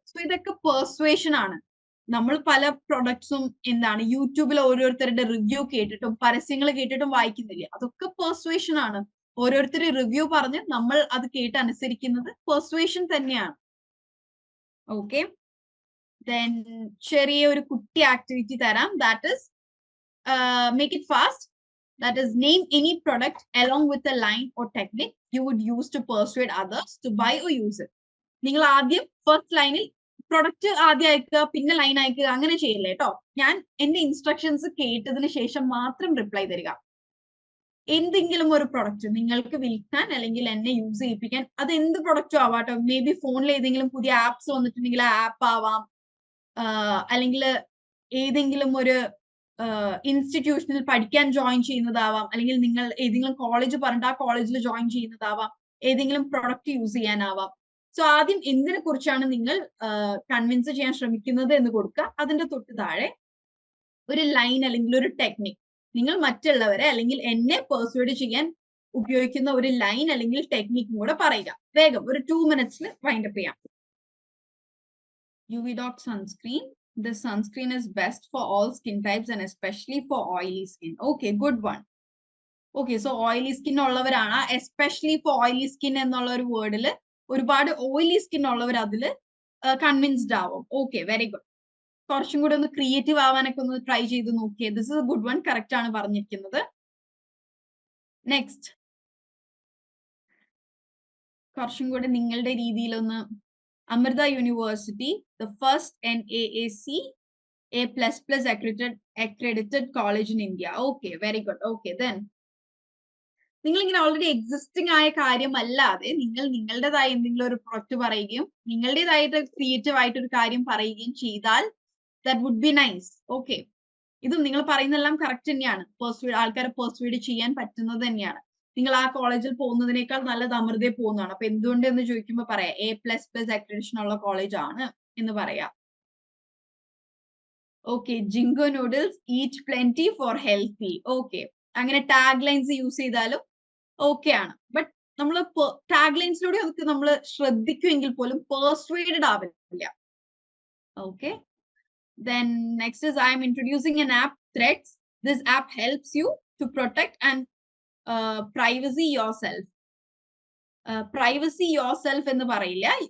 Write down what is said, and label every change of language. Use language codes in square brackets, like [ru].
[ml] So ഇതൊക്കെ പെർസ്വേഷൻ ആണ്. നമ്മൾ പല പ്രൊഡക്ട്സും എന്താണ് യൂട്യൂബിൽ ഓരോരുത്തരുടെ റിവ്യൂ കേട്ടിട്ടും പരസ്യങ്ങൾ കേട്ടിട്ടും വായിക്കുന്നില്ല. അതൊക്കെ പെർസ്വേഷൻ ആണ്. ഓരോരുത്തർ റിവ്യൂ പറഞ്ഞ് നമ്മൾ അത് കേട്ട് അനുസരിക്കുന്നത് പെർസ്വേഷൻ തന്നെയാണ്. ഓക്കെ, ദെൻ ചെറിയ ഒരു കുട്ടി ആക്ടിവിറ്റി തരാം. [en] That is make it fast. That is, name any product along with a line or technique you would use to persuade others to buy or use it. [ml] നിങ്ങൾ ആദ്യം ഫസ്റ്റ് ലൈനിൽ product ആദ്യം അയക്കുക, പിന്നെ ലൈൻ അയക്കുക, അങ്ങനെ ചെയ്യില്ലേ കേട്ടോ. ഞാൻ എന്റെ ഇൻസ്ട്രക്ഷൻസ് കേട്ടതിന് ശേഷം മാത്രം റിപ്ലൈ തരിക. എന്തെങ്കിലും ഒരു പ്രൊഡക്റ്റ് നിങ്ങൾക്ക് വിൽക്കാൻ അല്ലെങ്കിൽ എന്നെ യൂസ് ചെയ്യിപ്പിക്കാൻ, അത് എന്ത് പ്രൊഡക്റ്റും ആവാട്ടോ. മേ ബി ഫോണിൽ ഏതെങ്കിലും പുതിയ ആപ്സ് വന്നിട്ടുണ്ടെങ്കിൽ ആ ആപ്പ് ആവാം, അല്ലെങ്കിൽ ഏതെങ്കിലും ഒരു ഇൻസ്റ്റിറ്റ്യൂഷനിൽ പഠിക്കാൻ ജോയിൻ ചെയ്യുന്നതാവാം, അല്ലെങ്കിൽ നിങ്ങൾ ഏതെങ്കിലും കോളേജ് പറഞ്ഞിട്ട് ആ കോളേജിൽ ജോയിൻ ചെയ്യുന്നതാവാം, ഏതെങ്കിലും പ്രൊഡക്റ്റ് യൂസ് ചെയ്യാനാവാം. സോ ആദ്യം എന്തിനെ കുറിച്ചാണ് നിങ്ങൾ കൺവിൻസ് ചെയ്യാൻ ശ്രമിക്കുന്നത് എന്ന് കൊടുക്കുക. അതിന്റെ തൊട്ട് താഴെ ഒരു ലൈൻ അല്ലെങ്കിൽ ഒരു ടെക്നിക്, നിങ്ങൾ മറ്റുള്ളവരെ അല്ലെങ്കിൽ എന്നെ പെർസ്വേഡ് ചെയ്യാൻ ഉപയോഗിക്കുന്ന ഒരു ലൈൻ അല്ലെങ്കിൽ ടെക്നിക്കും കൂടെ പറയുക. വേഗം ഒരു 2 minutes വൈൻഡപ്പ് ചെയ്യാം. [en] UV Doc sunscreen. This sunscreen is best for all skin types and especially for oily skin. Okay, good one. [ml] Okay, so oily skin ഉള്ളവരാണ് [en] especially for oily skin [ml] എന്നുള്ള ഒരു വേർഡിൽ ഒരുപാട് ഓയിലി സ്കിൻ ഉള്ളവർ അതിൽ convinced ആവും. Okay, very good. കുറച്ചും കൂടെ ഒന്ന് ക്രിയേറ്റീവ് ആവാനൊക്കെ ഒന്ന് ട്രൈ ചെയ്ത് നോക്കിയേ. [en] This is a good one. [ml] Correct ആണ് പറഞ്ഞിരിക്കുന്നത്. നെക്സ്റ്റ്, കുറച്ചും കൂടെ നിങ്ങളുടെ രീതിയിലൊന്ന്. [en] Amrita University, the first NAAC A++ accredited college in India. Okay, very good. [ml] Okay, then നിങ്ങൾ ഇങ്ങനെ ഓൾറെഡി എക്സിസ്റ്റിംഗ് ആയ കാര്യമല്ലാതെ നിങ്ങൾ നിങ്ങളുടേതായ എന്തെങ്കിലും ഒരു പ്രൊഡക്റ്റ് പറയുകയും നിങ്ങളുടേതായിട്ട് ക്രിയേറ്റീവ് ആയിട്ട് ഒരു കാര്യം പറയുകയും ചെയ്താൽ [en] That would be nice. [ml] Okay, ഇതും നിങ്ങൾ പറയുന്നതെല്ലാം കറക്റ്റ് തന്നെയാണ്. ആൾക്കാരെ പെർസ്വേഡ് ചെയ്യാൻ പറ്റുന്നത് തന്നെയാണ്. നിങ്ങൾ ആ കോളേജിൽ പോകുന്നതിനേക്കാൾ നല്ലത് അമൃതയിൽ പോകുന്നതാണ്. അപ്പൊ എന്തുകൊണ്ട് എന്ന് ചോദിക്കുമ്പോൾ പറയാം A++ അക്രഡിറ്റേഷൻ ഉള്ള കോളേജ് ആണ് എന്ന് പറയാം. Okay, [en] Jinko noodles eat plenty for healthy. [ml] Okay, അങ്ങനെ ടാഗ് ലൈൻസ് യൂസ് ചെയ്താലും ഓക്കെ ആണ്. ബട്ട് നമ്മൾ ടാഗ് ലൈൻസിലൂടെ അതൊക്കെ നമ്മൾ ശ്രദ്ധിക്കുമെങ്കിൽ പോലും പെർസ്വേഡഡ് ആവില്ല. [en] Okay, then next is I am introducing an app, Threads. This app helps you to protect and privacy yourself. Privacy yourself [ml] എന്ന് പറയില്ല.